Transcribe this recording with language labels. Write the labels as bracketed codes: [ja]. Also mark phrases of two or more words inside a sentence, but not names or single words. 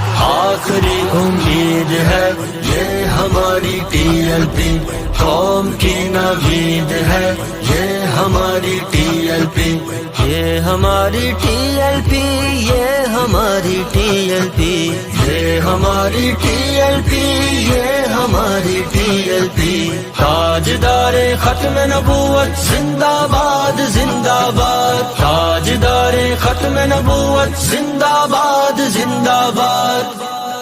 [ur] آخری امید ہے یہ ہماری ٹی ایل پی، قوم کی نوید ہے یہ ہماری ٹی ایل پی، یہ ہماری ٹی ایل پی، یہ ہماری ٹی ایل پی، یہ ہماری ٹی ایل پی، یہ ہماری ٹی ایل پی. تاجدار ختم نبوت زندہ باد زندہ باد، تاجدار ختم نبوت زندہ باد زندہ باد.